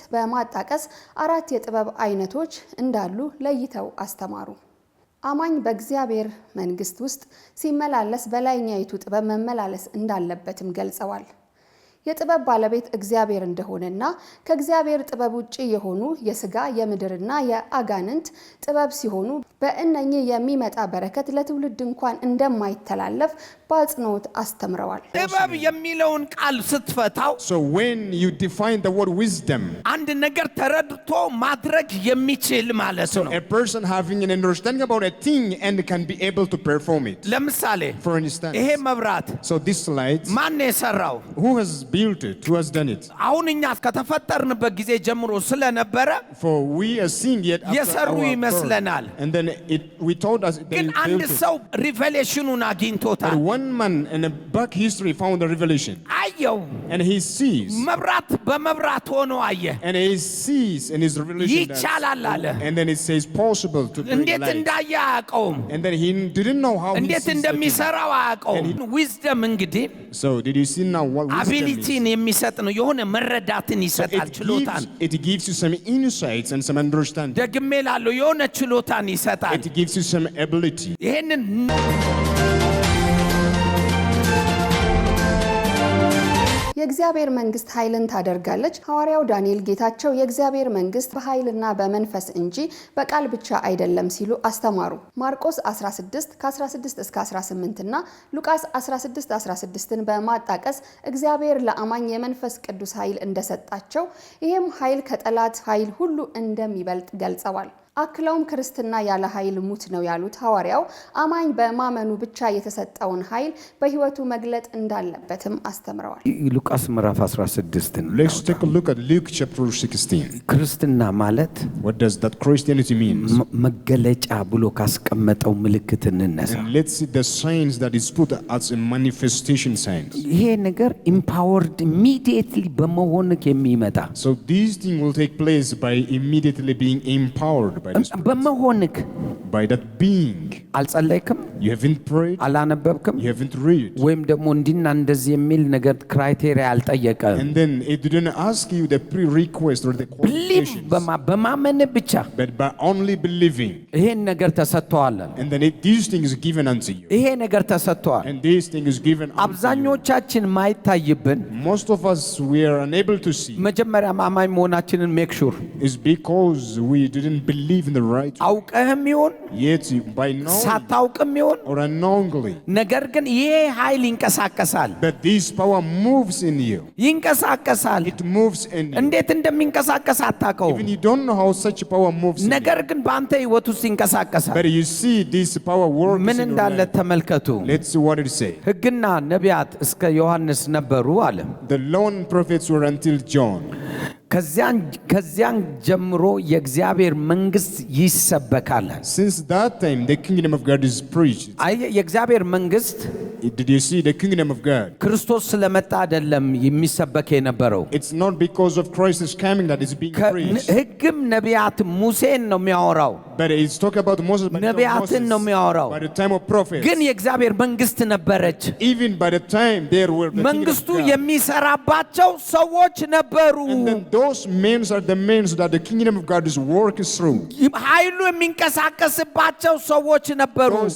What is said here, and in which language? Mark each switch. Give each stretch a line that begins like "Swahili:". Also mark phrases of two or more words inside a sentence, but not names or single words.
Amharic: በማጣቀስ አራት የጥበብ አይነቶች እንዳሉ ለይተው አስተማሩ። አማኝ በእግዚአብሔር መንግስት ውስጥ ሲመላለስ በላይኛይቱ ጥበብ መመላለስ እንዳለበትም ገልጸዋል። የጥበብ ባለቤት እግዚአብሔር እንደሆነና ከእግዚአብሔር ጥበብ ውጪ የሆኑ የሥጋ የምድርና የአጋንንት ጥበብ ሲሆኑ በእነኚህ የሚመጣ በረከት ለትውልድ እንኳን እንደማይተላለፍ በአጽንኦት አስተምረዋል። ጥበብ የሚለውን ቃል ስትፈታው
English: So when you define the word wisdom,
Amharic: አንድ ነገር ተረድቶ ማድረግ የሚችል ማለት ነው።
English: a person having an understanding about a thing and can be able to perform it.
Amharic: ለምሳሌ
English: For instance,
Amharic: ይሄ መብራት
English: so this light,
Amharic: ማን የሰራው?
English: who has built it? Who has done it?
Amharic: አሁን እኛ ከተፈጠርንበት ጊዜ ጀምሮ ስለነበረ
English: For we are seeing yet after
Amharic: የሰሩ
English: our birth.
Amharic: ይመስለናል።
English: And then we told us they
Amharic: ግን አንድ
English: built it.
Amharic: ሰው ሪቨሌሽኑን አግኝቶታል።
English: But one man in a back history found the revelation.
Amharic: አየው
English: And he sees.
Amharic: መብራት በመብራት ሆኖ አየ።
English: And he sees in his revelation that,
Amharic: ይቻላል አለ።
English: and then it says possible to bring
Amharic: እንዴት
English: light.
Amharic: እንዳየ አያውቀውም።
English: And then he didn't know how he
Amharic: እንዴት
English: sees the thing.
Amharic: እንደሚሰራው አያውቀውም። ዊዝደም እንግዲህ
English: So did you see now what wisdom is?
Amharic: አቢሊቲን የሚሰጥ ነው። የሆነ መረዳትን ይሰጣል፣ ችሎታን።
English: It gives you some insights and some understanding.
Amharic: ደግሜ ላለው የሆነ ችሎታን ይሰጣል።
English: It gives you some ability.
Amharic: ይሄንን የእግዚአብሔር መንግስት ኃይልን ታደርጋለች። ሐዋርያው ዳንኤል ጌታቸው የእግዚአብሔር መንግስት በኃይልና በመንፈስ እንጂ በቃል ብቻ አይደለም ሲሉ አስተማሩ። ማርቆስ 16:16-18 እና ሉቃስ 16:16ን በማጣቀስ እግዚአብሔር ለአማኝ የመንፈስ ቅዱስ ኃይል እንደሰጣቸው ይህም ኃይል ከጠላት ኃይል ሁሉ እንደሚበልጥ ገልጸዋል። አክለውም ክርስትና ያለ ኃይል ሙት ነው ያሉት ሐዋርያው አማኝ በማመኑ ብቻ የተሰጠውን ኃይል በህይወቱ መግለጥ እንዳለበትም አስተምረዋል። ሉቃስ ምዕራፍ 16 ነው።
English: Let's take a look at Luke chapter 16.
Amharic: ክርስትና ማለት
English: What does that Christianity mean?
Amharic: መገለጫ ብሎ ካስቀመጠው ምልክት እንነሳ።
English: And let's see the signs that is put as a manifestation signs.
Amharic: ይሄ ነገር
English: empowered immediately
Amharic: በመሆንክ የሚመጣ
English: So this thing will take place by immediately being empowered by the Spirit.
Amharic: በመሆንክ
English: By that being.
Amharic: አልጸለይክም፣
English: You haven't prayed,
Amharic: አላነበብክም፣
English: you haven't read.
Amharic: ወይም ደግሞ እንዲና እንደዚህ የሚል ነገር ክራይቴሪያ አልጠየቀም።
English: And then it didn't ask you the prerequisite or the ብሊቭ qualifications.
Amharic: በማመን ብቻ
English: But by only believing.
Amharic: ይሄን ነገር ተሰጥቷል።
English: And then these things given unto you.
Amharic: ይሄ ነገር ተሰጥቷል።
English: And these things given unto you.
Amharic: አብዛኞቻችን ማይታይብን
English: Most of us, we are unable to see.
Amharic: መጀመሪያ አማኝ መሆናችንን
English: make sure Is because we didn't believe in the right.
Amharic: አውቀህም ይሁን
English: Yet by knowing
Amharic: ሳታውቅም ይሁን
English: or unknowingly.
Amharic: ነገር ግን ይሄ ኃይል ይንቀሳቀሳል።
English: But this power moves in you.
Amharic: ይንቀሳቀሳል።
English: It moves in you.
Amharic: እንዴት እንደሚንቀሳቀስ አታውቀውም።
English: Even you don't know how such power moves in
Amharic: ነገር
English: you.
Amharic: ግን በአንተ ህይወት ውስጥ ይንቀሳቀሳል።
English: But you see this power works
Amharic: ምን
English: in your
Amharic: እንዳለ
English: life.
Amharic: ተመልከቱ።
English: Let's see what it says.
Amharic: ሕግና ነቢያት እስከ ዮሐንስ ነበሩ አለ።
English: The law and prophets were until John.
Amharic: ከዚያን ጀምሮ የእግዚአብሔር መንግስት ይሰበካል።
English: Since that time the kingdom of God is preached.
Amharic: የእግዚአብሔር መንግስት
English: Did you see the kingdom of God?
Amharic: ክርስቶስ ስለመጣ አይደለም የሚሰበክ የነበረው።
English: It's not because of Christ's coming that it's being preached.
Amharic: ሕግም ነቢያት ሙሴን ነው የሚያወራው።
English: But it's talking about Moses, by the time of
Amharic: ነቢያትን ነው የሚያወራው።
English: Moses, by the time of prophets.
Amharic: ግን የእግዚአብሔር መንግስት ነበረች።
English: Even by the time there were the
Amharic: መንግስቱ
English: kingdom of God.
Amharic: የሚሰራባቸው ሰዎች ነበሩ።
English: And then those men are the men that the kingdom of God is working through.
Amharic: ኃይሉ የሚንቀሳቀስባቸው ሰዎች ነበሩ።